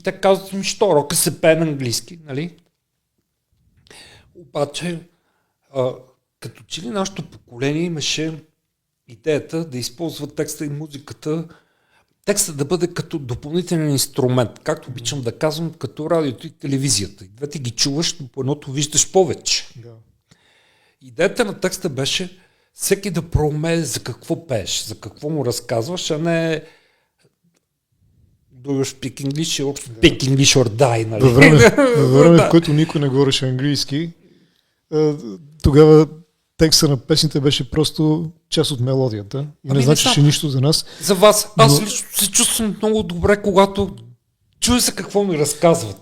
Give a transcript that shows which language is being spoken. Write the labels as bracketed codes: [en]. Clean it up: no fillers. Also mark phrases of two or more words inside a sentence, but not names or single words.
[bg] Те казват ми, що рока се пее на английски, нали? Обаче, като че ли нашето поколение имаше идеята да използва текста и музиката, текста да бъде като допълнителен инструмент, както обичам да казвам, като радиото и телевизията. И двете ги чуваш, но по едното виждаш повече. Да. Идеята на текста беше всеки да проумее за какво пееш, за какво му разказваш, а не [en] do you speak English or speak English or die. [bg] Нали? Във време, в което никой не говореше английски, тогава текста на песните беше просто част от мелодията и не значеше нищо за нас. За вас. Аз лично се чувствам много добре, когато чуя се какво ми разказват.